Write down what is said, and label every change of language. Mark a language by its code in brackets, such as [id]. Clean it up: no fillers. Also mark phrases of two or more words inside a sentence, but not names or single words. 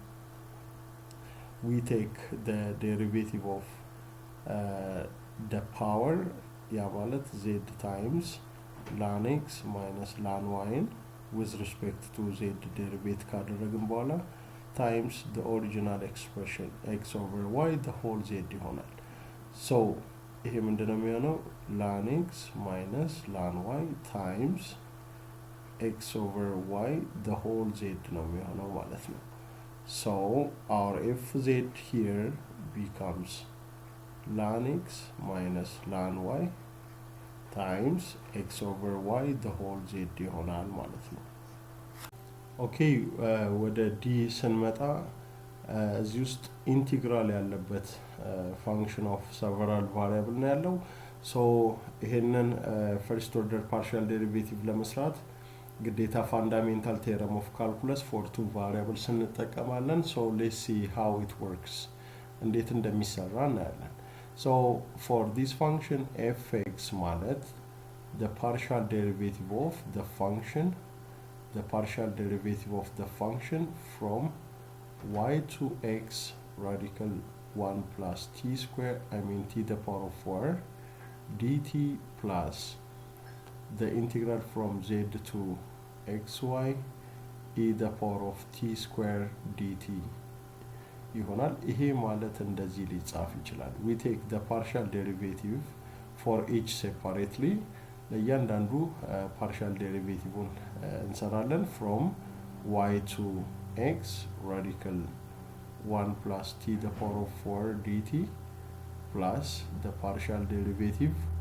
[en] we take the derivative of the power [am] ያ ማለት [en] z times ln x minus ln y with respect to z derivate [am] ካደረግን በኋላ [en] times the original expression x over y the whole z [am] ይሆናል so ይሄ ምንድነው የሚሆነው [en] ln x minus ln y times x over y the whole z [am] ነው የሚሆነው ማለት ነው [en] so our fz here becomes ln x minus ln y times x over y the whole z [am] ይሆናል ማለት ነው። ኦኬ ወደ ዲ ስንመጣ እዚህ ውስጥ ኢንቲግራል ያለበት [en] function of several variable [am] ነው ያለው። ሶ ይሄንን [en] first order partial derivative [am] ለመስራት ግዴታ [en] fundamental theorem of calculus for two variables [am] እንጠቀማለን። [en] so let's see how it works [am] እንዴት እንደሚሰራ እናያለን። [en] so for this function [am] fx ማለት [en] the partial derivative of the function from y to x radical 1 plus t square, I mean t to the power of 4 dt plus the integral from z to xy e to the power of t square dt [am] ይሆናል። ይሄ ማለት እንደዚህ ሊጻፍ ይችላል። [en] we take the partial derivative for each separately [am] ለእያንዳንዱ ፓርሻል ዴሪቬቲቭን እንሰራለን [en] from y to x radical 1 plus t to the power of 4 dt plus the partial derivative